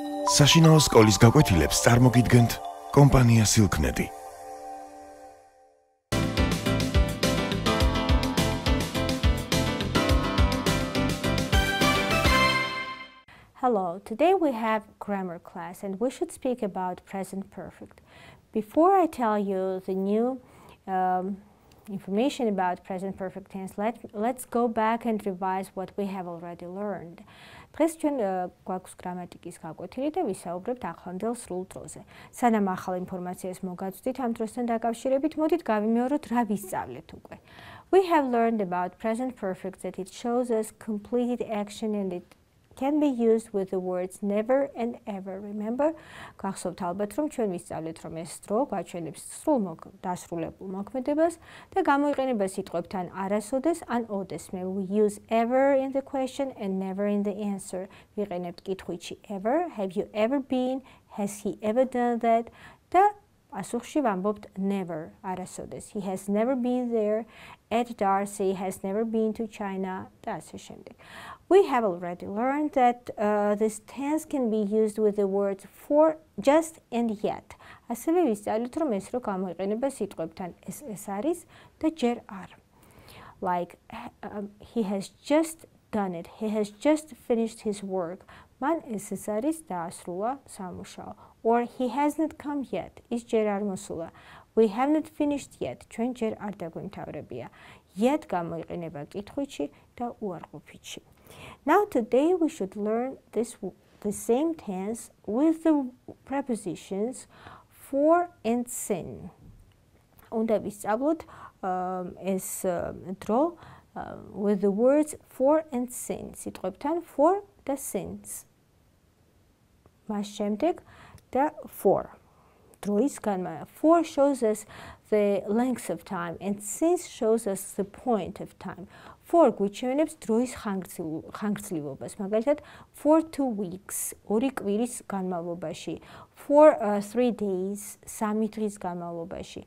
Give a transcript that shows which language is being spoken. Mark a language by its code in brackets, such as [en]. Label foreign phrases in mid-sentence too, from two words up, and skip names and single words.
[ka] საშინაო სკოლის გაკვეთილებს წარმოგიდგენთ კომპანია Silknet. [en] Hello, today we have grammar class and we should speak about present perfect. Before I tell you the new information about present perfect tense, let's go back and revise what we have already learned. [ka] დღეს ჩვენ გვაქვს გრამატიკის გაკვეთილი და ვისაუბრებთ ახლანდელ სრულ დროზე. სანამ ახალ ინფორმაციას მოგაწვდით ამ დროსთან დაკავშირებით, მოდით გავიმეოროთ რა ვისწავლეთ უკვე. [en] We have learned about present perfect that it shows us completed action and it can be used with the words never and ever. Remember, [ka] გახსოვთ ალბათ რომ ჩვენ ვისწავლეთ რომ ეს დრო გვაჩვენებს სრულ დასრულებულ მოქმედებას და გამოიყენება სიტყვებთან არასოდეს ან ოდესმე. [en] We use ever in the question and never in the answer. [ka] ვიყენებთ კითხვით ever, [en] have you ever been, has he ever done that [ka] და პასუხში ვამბობთ never, არასოდეს. [en] He has never been there, Ed Darcy has never been to China [ka] და ასე შემდეგ. [en] We have already learned that this tense can be used with the words for, just and yet. [ka] ასევე ვისწავლეთ რომ ეს რო გამოიყენება სიტყვებთან ეს არის და ჯერ არ. [en] Like he has just done it, he has just finished his work. [ka] მან ეს არის დაასრულა სამუშაო. [en] Or he hasn't come yet, [ka] ის ჯერ არ მოსულა. [en] We haven't finished yet, [ka] ჩვენ ჯერ არ დაგვიმთავრებია. Yet გამოიყენება კითხვითში და უარყოფითში. [en] Now today we should learn the same tense with the prepositions for and sin. [ka] უნდა ვისწავლოთ ეს დრო [en] with the words for and sin. [ka] სიტყვებთან for და since. მას შემდეგ და for. დროის განმავლობა. [en] For shows us the length of time and since shows us the point of time. [ka] For გვიჩვენებს დროის ხანგრძლივობას. მაგალითად, [en] for 2 weeks, [ka] 2 კვირის განმავლობაში. [en] For 3 days, [ka] 3 დღის განმავლობაში.